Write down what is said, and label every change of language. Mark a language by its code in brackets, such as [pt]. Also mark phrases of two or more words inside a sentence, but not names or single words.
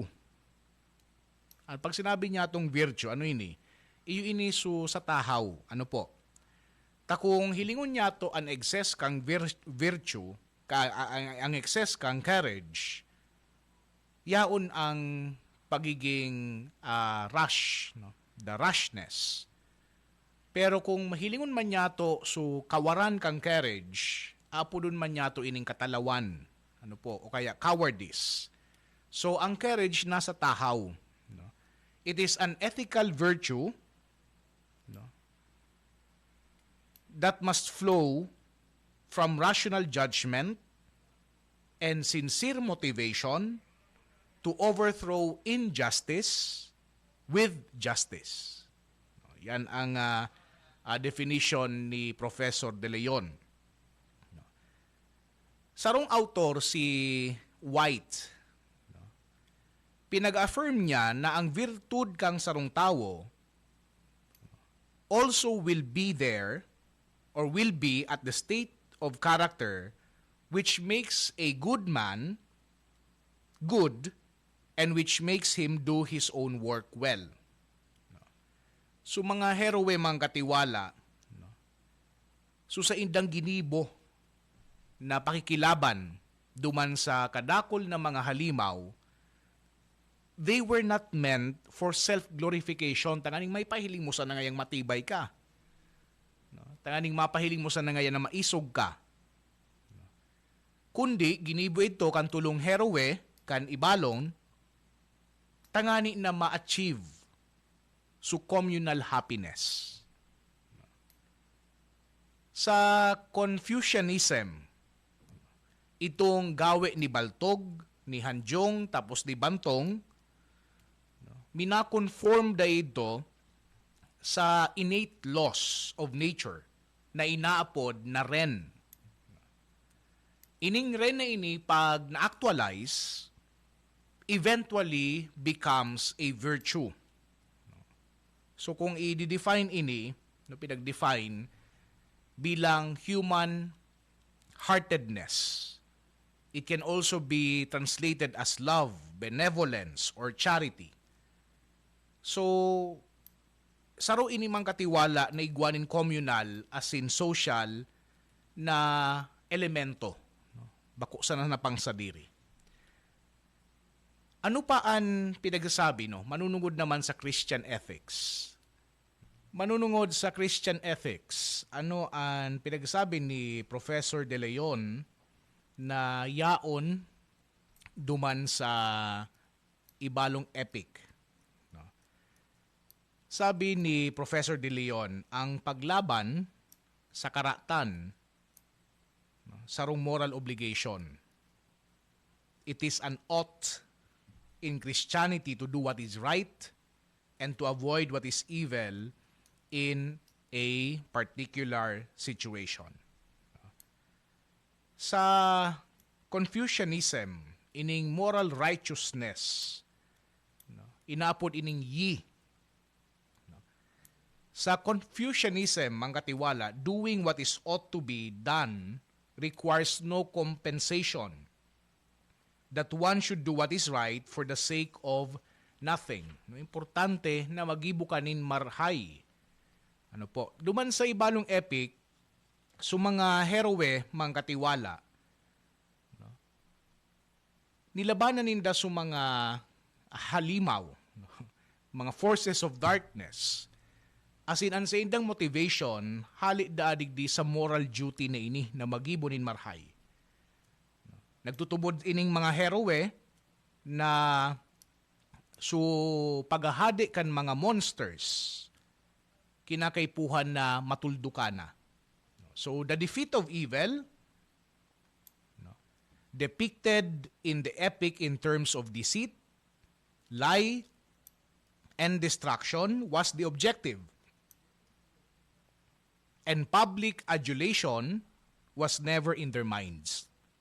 [tl] At pag sinabi niya itong virtue, ano ini? [bik] Iyo ini sa tahaw. Ano po? Takong hilingon niya to an excess kang virtue, ang excess kang courage, yaon ang pagiging rush, no? [en] The rashness. [bik] Pero kung mahilingon man niya to kawaran kang courage, apo dun man niya to ining katalawan, ano po, o kaya cowardice. So ang courage nasa tahaw. No? [en] It is an ethical virtue, no, that must flow from rational judgment and sincere motivation to overthrow injustice with justice. [tl] Yan ang definition ni Professor De Leon. [bik] Sarong autor si White, pinag-affirm niya na ang virtud kang sarong tao [en] also will be there or will be at the state of character which makes a good man good and which makes him do his own work well. [bik] So mga heroe mga katiwala, so sa indang ginibo na pakikilaban duman sa kadakol na mga halimaw, [en] they were not meant for self-glorification. [bik] Tanganing may pahiling mo sa nangayang matibay ka. Tanganing mapahiling mo sa nangayan na maisog ka. Kundi, ginibo ito kan tulong heroe, kan ibalon, tangani na ma-achieve [en] communal happiness. [bik] Sa Confucianism, itong gawe ni Baltog, ni Hanjong, tapos ni Bantong, minakonform da ito sa [en] innate laws of nature [bik] na inaapod na ren. Ining ren na ini, pag na-actualize, [en] eventually becomes a virtue. So [bik] kung i-define ini, pinag-define bilang [en] human heartedness, it can also be translated as love, benevolence, or charity. [bik] So, saro ini mang katiwala na igwanin communal as in social na elemento. Bako sana na pang sadiri. Ano pa ang pinagsasabi, no? Manunungod naman sa [en] Christian ethics. [bik] Manunungod sa [en] Christian ethics, [bik] ano ang pinagsasabi ni Professor De Leon na yaon duman sa ibalong epic? No? Sabi ni Professor De Leon, ang paglaban sa karatan, no, sarong [en] moral obligation. It is an ought in Christianity to do what is right and to avoid what is evil in a particular situation. [bik] Sa Confucianism, ining [en] moral righteousness, [bik] inaapod ining yi. Sa Confucianism, mga katiwala, [en] doing what is ought to be done requires no compensation. That one should do what is right for the sake of nothing. [bik] Importante na magibukanin marhay. Ano po? Duman sa ibalong epic, mga heroe, mga katiwala, nilabanan ninda mga halimaw, mga [en] forces of darkness. As in, [bik] ang sa indang motivation, hali daadigdi sa moral duty na ini na magibunin marhay. Nagtutubod ining mga heroe na paghahadi kan mga monsters kinakaipuhan na matuldukana. [en] So the defeat of evil, depicted in the epic in terms of deceit, lie, and destruction was the objective. And public adulation was never in their minds.